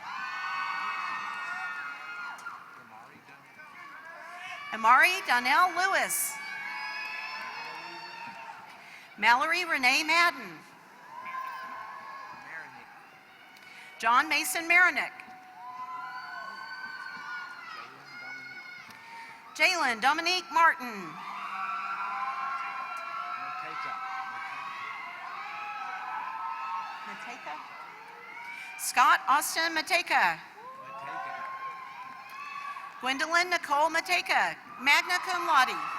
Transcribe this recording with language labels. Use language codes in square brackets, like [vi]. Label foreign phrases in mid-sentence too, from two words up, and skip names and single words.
[en] Amari Donnell Lewis. Mallory Renee Madden. John Mason Marinick. Jalen Dominique Martin. Mateka. Scott Austin Mateka. Gwendolyn Nicole Mateka, magna cum laude.